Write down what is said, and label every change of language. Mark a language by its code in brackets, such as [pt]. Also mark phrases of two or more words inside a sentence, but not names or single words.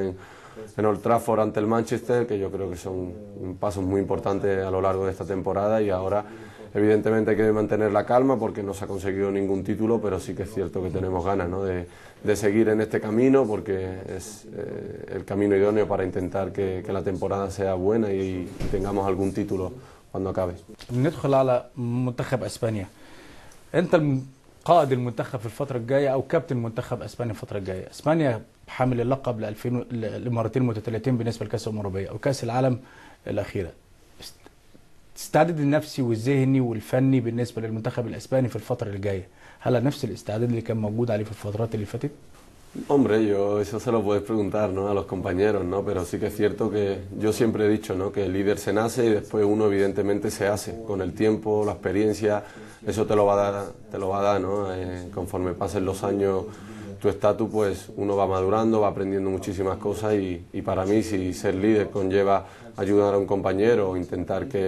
[es] En Old Trafford ante el Manchester, que yo creo que son pasos muy importantes a lo largo de esta temporada. Y ahora evidentemente hay que mantener la calma porque no se ha conseguido ningún título, pero sí que es cierto que tenemos ganas, ¿no? de seguir en este camino, porque es el camino idóneo para intentar que la temporada sea buena y tengamos algún título cuando acabe. [ar] ندخل على منتخب اسبانيا. انت قائد المنتخب في الفتره الجايه او كابتن منتخب اسبانيا الفتره الجايه. اسبانيا حامل اللقب لمرتين متتاليتين بالنسبه لكاس الامم الاوروبيه او كاس العالم الاخيره. الاستعداد النفسي والذهني والفني بالنسبه للمنتخب الاسباني في الفتره اللي جايه، هل نفس الاستعداد اللي كان موجود عليه في الفترات اللي فاتت؟ [es] Hombre, eso se lo puedes preguntar, ¿no? A los compañeros, ¿no? Pero sí que es cierto que yo siempre he dicho, ¿no? Que el líder se nace y después uno evidentemente se hace. Con el tiempo, la experiencia, eso te lo va a dar, ¿no? Conforme pasen los años, tu estatus, pues uno va madurando, va aprendiendo muchísimas cosas, y para mí, si ser líder conlleva ayudar a un compañero o intentar